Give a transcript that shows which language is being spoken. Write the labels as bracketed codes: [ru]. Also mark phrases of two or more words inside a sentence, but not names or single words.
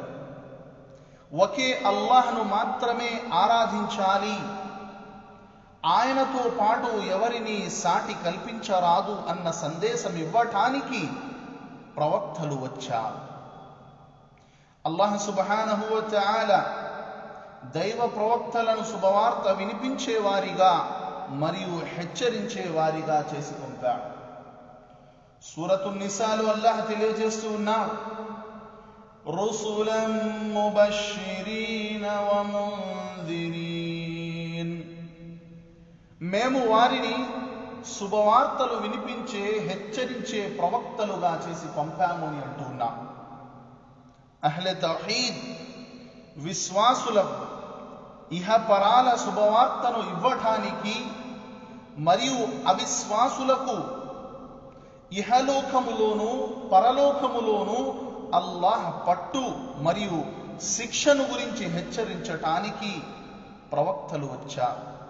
[te] ఒకే అల్లాహ్ను మాత్రమే ఆరాధించాలి, ఆయనతో పాటు ఎవరిని సాటి కల్పించరాదు అన్న సందేశం ఇవ్వటానికి ప్రవక్తలు వచ్చారు. అల్లాహ్ [ar] سبحانه وتعالى [te] దైవ ప్రవక్తలను శుభవార్త వినిపించేవారిగా మరియు హెచ్చరించేవారిగా చేసి పంపాడు. సూరతున్ నిసాలో అల్లాహ్ తెలియజేస్తూ ఉన్నాడు: [ar] رسلا مبشرين ومنذرين. [te] మేము వారిని శుభవార్తలు వినిపించే, హెచ్చరించే ప్రవక్తలుగా చేసి పంపాము అని అంటున్నాం. [ur] اہل توحید [te] విశ్వాసులకు ఇహపరాల శుభవార్తను ఇవ్వటానికి మరియు అవిశ్వాసులకు ఇహలోకములోను పరలోకములోను అల్లాహ్ పట్టు మరియు శిక్షను గురించి హెచ్చరించటానికి ప్రవక్తలు వచ్చారు.